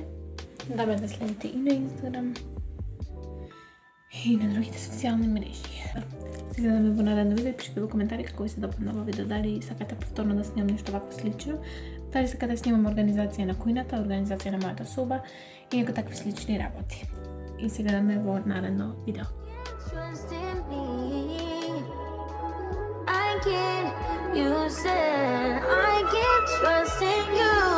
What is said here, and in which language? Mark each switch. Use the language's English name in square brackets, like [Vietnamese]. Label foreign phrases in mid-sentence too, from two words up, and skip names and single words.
[Macedonian] Да ме следите и на Инстаграм и на другите социјални мрежи. Сега да ме во наредно видео, пишете во коментари како ви се допадна во видео, дали сакате повторно да снимам нешто вакво слично, дали сакате да снимам организација на кујната, организација на мојата соба и некои такви слични работи. И сега да ме во наредно видео. [English] Trust in me. I can't, you said I can't trust in you.